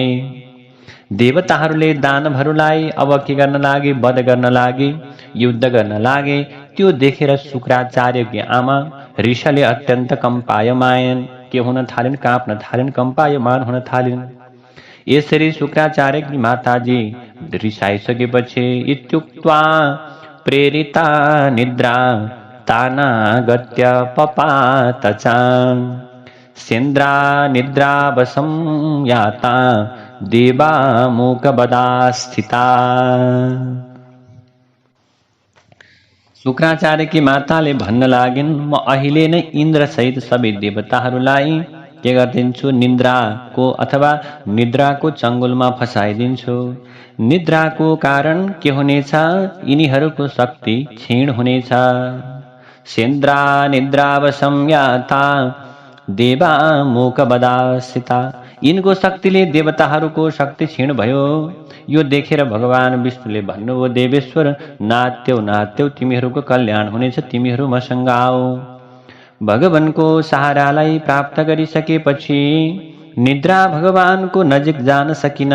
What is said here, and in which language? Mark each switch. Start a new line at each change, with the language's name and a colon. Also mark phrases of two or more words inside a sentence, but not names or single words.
Nepali: देवताहरूले दानवहरूलाई अब के गर्न लागे, वध गर्न लागे, युद्ध गर्न लागे। त्यो देखेर शुक्राचार्यकी आमा रिसले अत्यन्त कम्पायमान के हुन थालिन्, काँप्न थालिन्, कम्पायमान हुन थालिन्। यसरी शुक्राचार्यकी माताजी रिसाइसकेपछि
Sanskrit: इत्युक्त्वा प्रेरिता निद्रा तानागत्य पपातचा सेन्द्रा निद्रावशं याता देवा मूकबदा स्थिता।
Nepali: शुक्राचार्यकी माताले भन्न लागिन्, म अहिले नै इन्द्र सहित सबै देवताहरूलाई के गरिदिन्छु, निद्राको अथवा निद्राको चङ्गुलमा फसाइदिन्छु। निद्राको कारण के हुनेछ, यिनीहरूको शक्ति क्षीण हुनेछ।
Sanskrit: सेन्द्रा निद्रावशं याता देवा मूकबदास्थिता।
Nepali: यिनको शक्तिले देवताहरूको शक्ति क्षीण भयो। यो देखेर भगवान विष्णुले भन्नुभयो, देवेश्वर, नात्यौ नात्यौ, तिमीहरूको कल्याण हुनेछ, तिमीहरू मसँग आओ। भगवानको सहारालाई प्राप्त गरिसकेपछि निद्रा भगवानको नजिक जान सकिन।